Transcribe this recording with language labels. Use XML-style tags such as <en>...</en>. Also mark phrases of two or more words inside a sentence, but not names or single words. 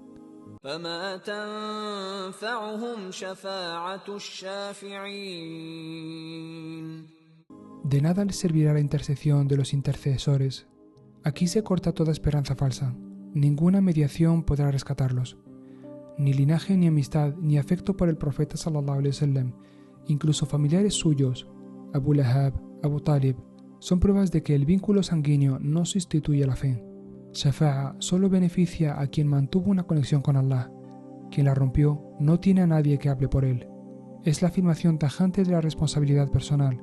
<es>De nada les servirá la intercesión de los intercesores. Aquí se corta toda esperanza falsa. Ninguna mediación podrá rescatarlos. Ni linaje, ni amistad, ni afecto por el profeta</es> <ar>صلى الله عليه وسلم,</ar> <es>incluso familiares suyos, Abu Lahab, Abu Talib, son pruebas de que el vínculo sanguíneo no sustituye la fe. Shafa'a solo beneficia a quien mantuvo una conexión con Allah. Quien la rompió no tiene a nadie que hable por él. Es la afirmación tajante de la responsabilidad personal.</es>